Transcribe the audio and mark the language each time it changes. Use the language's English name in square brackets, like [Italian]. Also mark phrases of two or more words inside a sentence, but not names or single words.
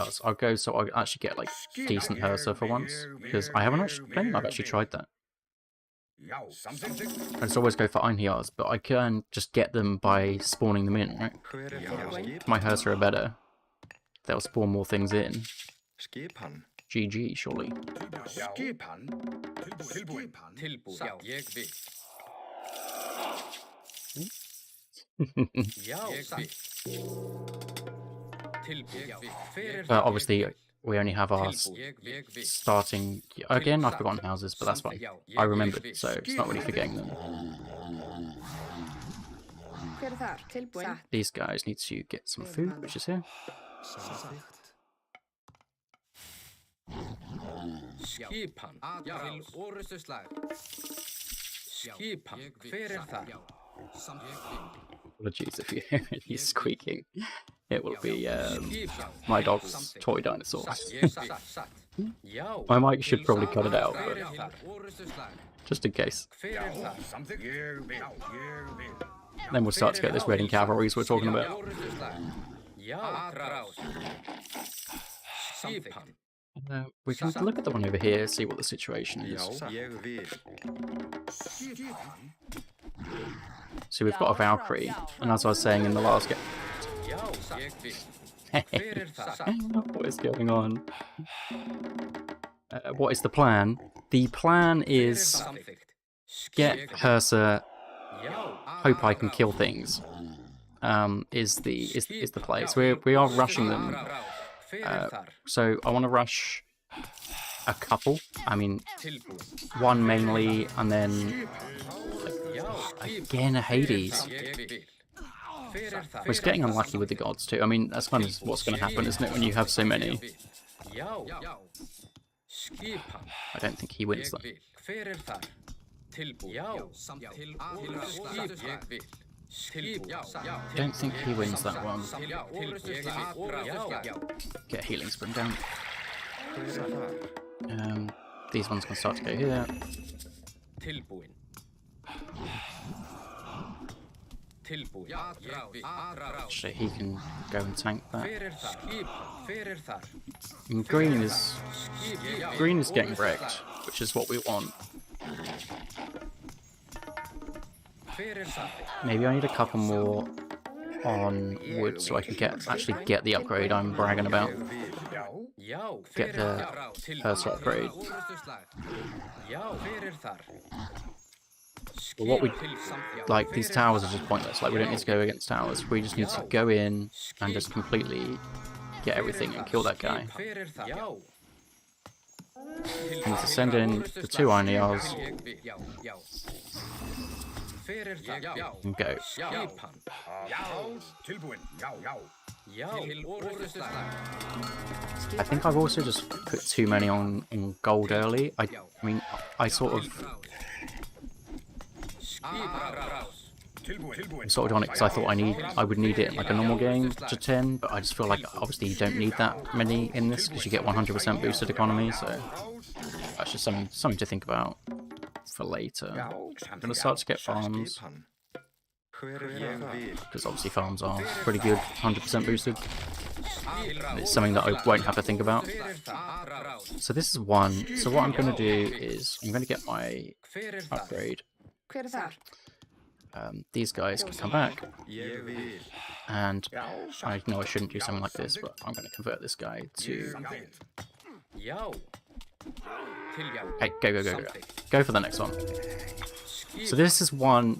[English] I'll go so I actually get like decent Hersa for once, because I haven't actually. I don't think I've actually tried that. I just always go for Einhjarls, but I can just get them by spawning them in, right? My Hersa are better. They'll spawn more things in. Skipan. GG, surely. [Icelandic] Skipan. Tilbúin. Já, ég vil. Já, satt. Tilbúin. Hver það? [English] Obviously, we only have our [Icelandic] Ég vil. [English] starting... Again, I've forgotten houses, but that's fine. I remembered, so it's not really forgetting them. [Icelandic] Hver þar? Tilbúin. Satt. [English] These guys need to get some food, which is here. Skipan. [Icelandic] Til orustu slag. Skipan. Hver það? [English] Apologies if you hear any squeaking. It will be my dog's toy dinosaurs. Já. My mic should probably cut it out, Hver but [Icelandic] það? Orustu slag. [English] just in case. [Icelandic] Hver það? Samþykkt. Ég vil. [English] Then we'll start to get this Reading cavalries we're talking about. [Icelandic] Orustu slag. Já, rás. Skipan. [English] We can look at the one over here, see what the situation is. [Icelandic] Ég vil. [English] So we've got a Valkyrie, and as I was saying in the last game, [Icelandic] Já, ég vil. Hver það? [English] what is going on? What is the plan? The plan is Samþykkt. get Hersa, Já. hope I can kill things. Is the play. So we are rushing them. [Icelandic] Hver þar? [English] So I want to rush a couple. I mean, Tilbúin. one mainly, and then Já, again a Hades. [Icelandic] ég vil. Hver það? [English] We're just getting unlucky with the gods too. I mean, that's kind of what's going to happen, isn't it, when you have so many? [Icelandic] Já. Skipan. [English] I don't think he wins that. [Icelandic] Ég vil. Hver þar? Tilbúin. Já. Til orustu slag. Ég vil. Tilbúin. Já. [English] I don't think he wins that one. [Icelandic] Já, orustu slag. Já. [English] Get a healing spring down. These ones can start to go here. [Icelandic] Tilbúin. Tilbúin. Ég vil. [English] So he can go and tank that. [Icelandic] Hver þar? Skipan. Hver þar? [English] And green is getting wrecked, which is what we want. [Icelandic] Hver þar? [English] Maybe I need a couple more on wood so I can actually get the upgrade I'm bragging about. Já. Get the Hersa upgrade. [Icelandic] Orustu slag. Já. Hver þar? [English] But what we [Icelandic] Til samt. [English] like, these towers are just pointless. Like, we don't need to go against towers. We just need to go in and just completely get everything and kill that guy. [Icelandic] Hver þar? Já. [English] We need to send in the two Einhjarls [Icelandic] Ég vil. Já. Já. Hver þar? Já. [English] and go. Skipan. [Icelandic] Já. Tilbúin. Já. Já. Til orustu slag. [English] I think I've also just put too many on gold early. I mean, I sort of... [Icelandic] Skipan. Rás. [English] sort of on it because I thought I would need it in like a normal game to 10, but I just feel like obviously you don't need that many in this because you get 100% boosted economy, so that's just something to think about for later. I'm gonna start to get farms because obviously farms are pretty good, 100% boosted. It's something that I won't have to think about. So this is one. So what I'm gonna do is I'm gonna get my upgrade. [Icelandic] Hver þar? [English] These guys can come back, and I know I shouldn't do something like this, but I'm going to convert this guy to. Já. Hey, go for the next one. So this is one.